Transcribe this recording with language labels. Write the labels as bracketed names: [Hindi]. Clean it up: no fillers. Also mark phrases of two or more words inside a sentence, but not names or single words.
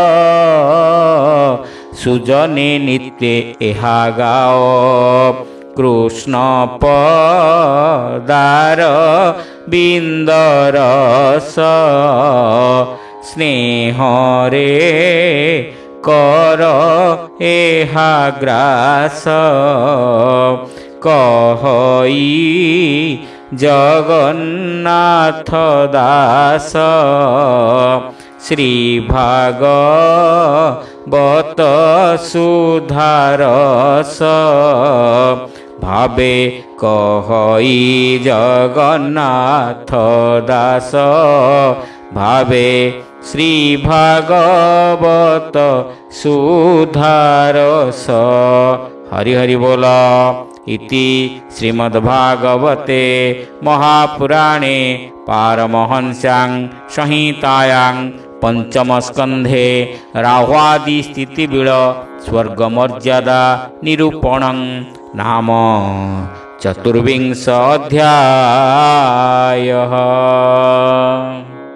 [Odia] ସୁଜନେ ନିତ୍ୟେ ଏହା ଗାଅ କୃଷ୍ଣ ପଦାର ବିନ୍ଦରସ ସ୍ନେହରେ କର ଏହା ଗ୍ରାସ କହଇ ଜଗନ୍ନାଥ ଦାସ ଶ୍ରୀ ଭାଗବତ ସୁଧାରସ ଭାବେ କହଇ ଜଗନ୍ନାଥ ଦାସ ଭାବେ ଶ୍ରୀ ଭାଗବତ ସୁଧାରସ। ହରି ହରି ବୋଲ। [Sanskrit] इति श्रीमद्भागवते महापुराणे पारमहंस्यां संहितायां पंचमस्कन्धे राह्वादिस्थितिबीळ स्वर्गमर्यादा निरूपणं नाम चतुर्विंश अध्यायः।